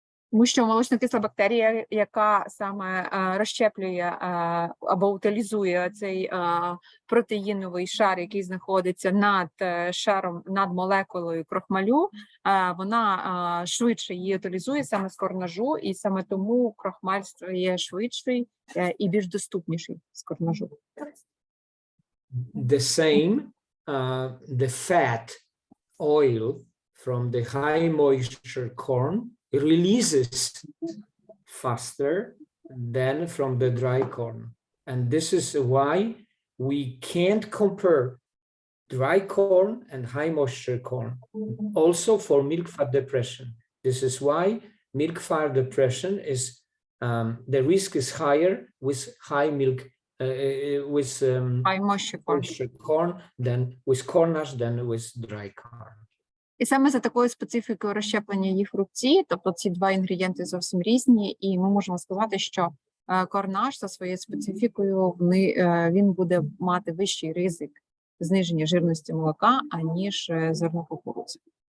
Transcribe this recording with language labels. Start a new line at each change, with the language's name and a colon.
Ukrainian: Тому що молочно-кисла бактерія, яка саме розщеплює або утилізує цей протеїновий шар, який знаходиться над шаром, над молекулою крохмалю, вона швидше її утилізує саме з корнажу, і саме тому крохмаль стає швидший і більш доступніший з корнажу.
English: The same, the fat oil from the high moisture corn releases faster than from the dry corn. And this is why we can't compare dry corn and high moisture corn. Also for milk fat depression. This is why milk fat depression is, the risk is higher with high milk, with high moisture corn than with cornage than with dry corn.
Ukrainian: І саме за такою специфікою розщеплення їх рубці, тобто ці два інгредієнти зовсім різні, і ми можемо сказати, що корнаж за своєю специфікою він буде мати вищий ризик зниження жирності молока, аніж зерно кукурудзи.